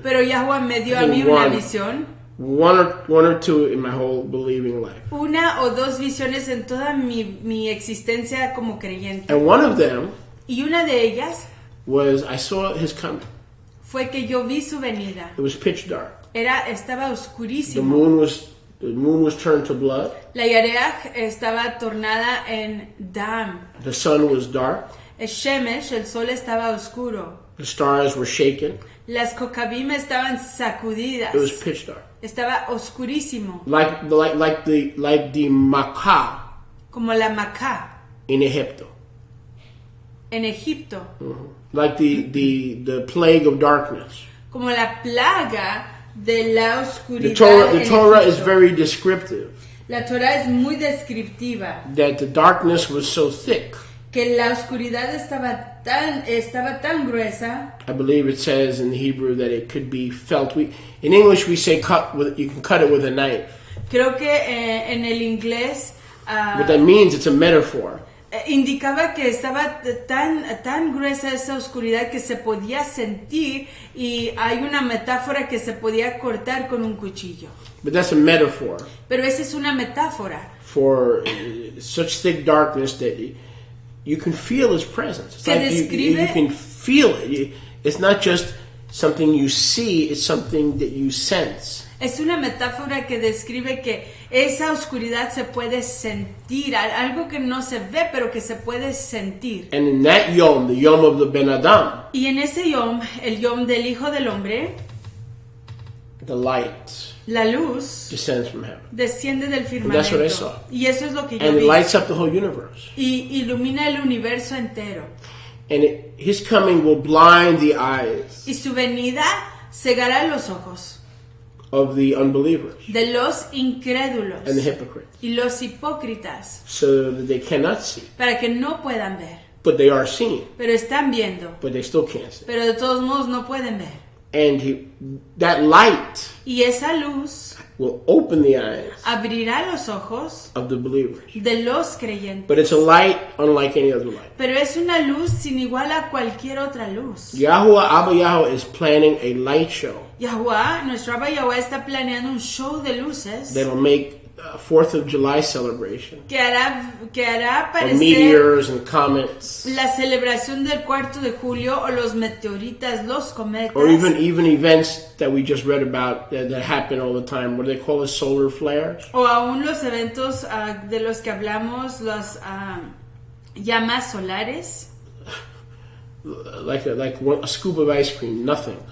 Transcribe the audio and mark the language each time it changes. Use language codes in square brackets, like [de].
[es] Pero Yahweh me dio a mí una visión. [en] One or two in my whole believing life. [es] Una o dos visiones en toda mi existencia como creyente. [en] And one of them [es] Y una de ellas [en] was I saw his coming. [es] fue que yo vi su venida. [en] It was pitch dark. [es] Estaba [en] The [es] oscurísimo. [en] moon was turned to blood. [es] La Yareach estaba tornada en dam. [en] The sun was dark. [es] El Shemesh, el sol, estaba oscuro. [en] The stars were shaken. [es] Las Kokabim estaban sacudidas. [en] It was pitch dark. [es] Estaba oscurísimo. [en] Like the Makkah [es] Como la Macá [en] in Egypto. [es] en Egipto. [en] Like the plague of darkness. [es] Como la plaga de la oscuridad. [en] The [es] en [en] Torah is [es] Egipto. [en] very descriptive [es] La Torah es muy descriptiva. [en] that the darkness was so thick. [es] Que la oscuridad estaba tan gruesa. [en] I believe it says in Hebrew that it could be felt. In English we say you can cut it with a knife. [es] Creo que en el inglés [en] What that means, it's a metaphor. [es] indicaba que estaba tan gruesa esa oscuridad que se podía sentir, y hay una metáfora que se podía cortar con un cuchillo. [en] But that's a metaphor [es] Pero esa es una metáfora [en] for such thick darkness that you can feel his presence. It's [es] que [en] like [es] describe- [en] you can feel it. It's not just something you see, it's something that you sense. [es] Es una metáfora que describe que esa oscuridad se puede sentir, algo que no se ve pero que se puede sentir. [en] And in that yom, the yom of the Ben Adam, [es] Y en ese yom, el yom del Hijo del Hombre, [en] the light [es] la luz [en] descends from heaven. [es] desciende del [en] That's what I [es] firmamento. [en] saw. [es] Y eso es lo que yo [en] And it [es] vi. [en] lights up the whole universe. [es] Y ilumina el universo entero. [en] And his coming will blind the eyes [es] Y su venida cegará los ojos [en] of the unbelievers [es] de los incrédulos [en] and the hypocrites, [es] y los hipócritas, [en] so that they cannot see. [es] para que no puedan ver. [en] But they are seeing, [es] Pero están viendo, [en] but they still can't see. [es] pero de todos modos no pueden ver. [en] And that light [es] Y esa luz [en] will open the eyes [es] abrirá los ojos [en] of the believers. [es] de los creyentes. [en] But it's a light unlike any other light. [es] Pero es una luz sin igual a cualquier otra luz. [en] Yahuwah, Abba Yahweh, is planning a light show [es] Yahuwah, nuestro Abba Yahuwah, está planeando un show de luces [en] that'll make 4th of July celebration [es] que hará [en] and [es] aparecer [en] meteors and comets, [es] la celebración del 4 de julio o los meteoritas, los cometas, [en] or even events that we just read about that happen all the time. What do they call it? Solar flares? [es] o aún los eventos de los que hablamos, las llamas solares. [en] Like a scoop of ice cream, nothing.